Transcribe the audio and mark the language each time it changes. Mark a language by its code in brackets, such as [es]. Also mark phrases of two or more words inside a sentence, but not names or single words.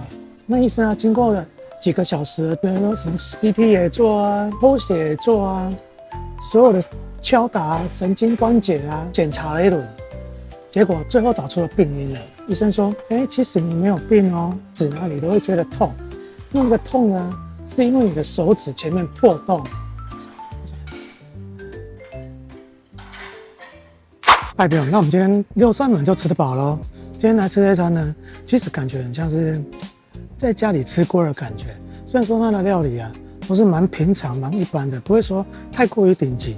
[zh] 那醫生啊，經過了幾個小時，比如說什麼 CT 也做啊，抽血也做啊，所有的敲打神經關節啊，檢查了一輪，結果最後找出了病因了。醫生說：“其實你沒有病哦，指哪裡都會覺得痛。那個痛呢，是因為你的手指前面破洞。” 代表，那我們今天6扇門就吃得飽嘍。今天來吃這一餐呢，其實感覺很像是在家裡吃過的感覺。雖然說它的料理啊都是蠻平常、蠻一般的，不會說太過於頂級。